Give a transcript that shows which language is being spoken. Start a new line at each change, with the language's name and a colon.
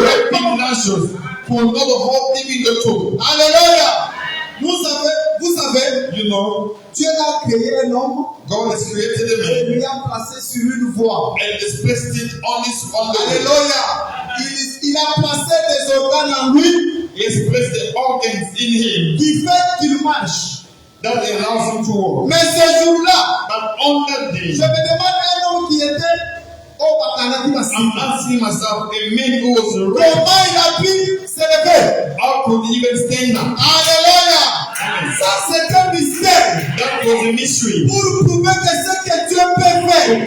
English: wrapping Lazarus could not hold him in the tomb.
French: Alléluia. Vous savez,
English: You know,
French: Dieu a créé un homme
English: God has created a
French: et
English: man
French: lui a placé sur une voie.
English: and has placed it on the way.
French: Alléluia. Il a placé des organes en lui
English: He has placed the organs in him
French: qui fait qu'il marche.
English: that allows him to walk.
French: Mais ce jour-là,
English: But on that day,
French: je me demande un homme qui était au Bakana qui m'a
English: I'm asking myself, a man who was red,
French: comment il a pu se lever?
English: how could he even stand up?
French: Alléluia. Ça, c'est un mystère.
English: That was a mystery.
French: Pour prouver que ce que Dieu peut faire,